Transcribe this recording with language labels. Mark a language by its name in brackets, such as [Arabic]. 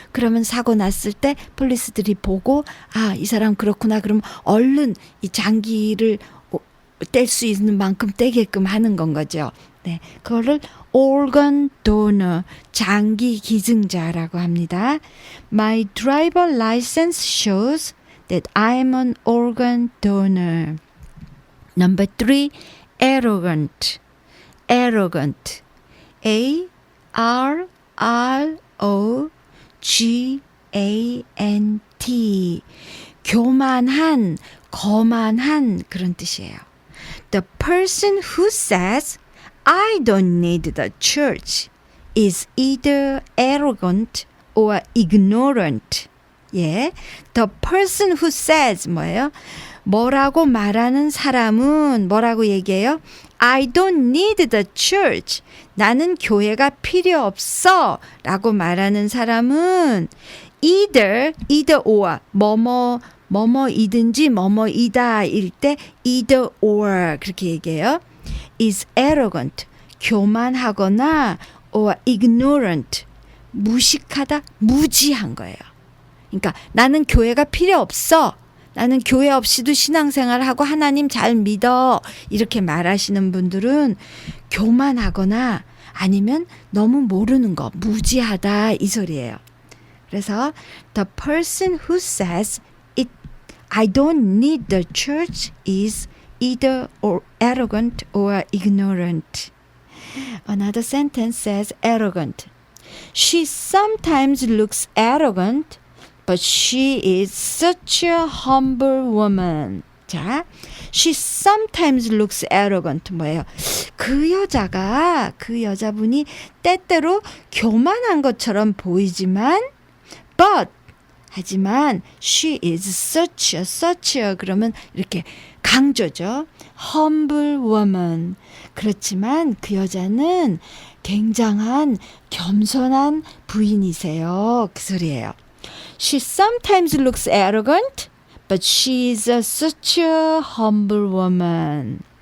[Korean] 그러면 사고 났을 때 폴리스들이 보고 이 사람 그렇구나. 그럼 얼른 이 장기를 뗄 수 있는 만큼 떼게끔 하는 건 거죠. 네, 그거를 organ donor, 장기 기증자라고 합니다. [English] My driver license shows that I am an organ donor. Number 3, [Korean] arrogant, arrogant, A-R-R-O-G-A-N-T, 교만한, 거만한 그런 뜻이에요. [English] The person who says, I don't need the church is either arrogant or ignorant. 예, the person who says [Korean] 뭐예요? 뭐라고 말하는 사람은 뭐라고 얘기해요? [English] I don't need the church. [Korean] 나는 교회가 필요 없어 라고 말하는 사람은 either or 뭐뭐이든지 뭐뭐이다 일 때 either or 그렇게 얘기해요. [English] is arrogant. [Korean] 교만하거나 [English] or ignorant. [Korean] 무식하다, 무지한 거예요. 그러니까 나는 교회가 필요 없어. 나는 교회 없이도 신앙생활하고 하나님 잘 믿어. 이렇게 말하시는 분들은 교만하거나 아니면 너무 모르는 거, 무지하다 이 소리예요. [English] 그래서 the person who says I don't need the church is either or arrogant or ignorant. Another sentence says arrogant. She sometimes looks arrogant, but she is such a humble woman. 자, she sometimes looks arrogant. [Korean] 뭐예요? 그 여자분이 때때로 교만한 것처럼 보이지만, 하지만 [English] she is such a [Korean] 그러면 이렇게 강조죠. [English] humble woman. [Korean] 그렇지만 그 여자는 굉장한 겸손한 부인이세요. 그 소리예요. [English] She sometimes looks arrogant, but she is such a humble woman.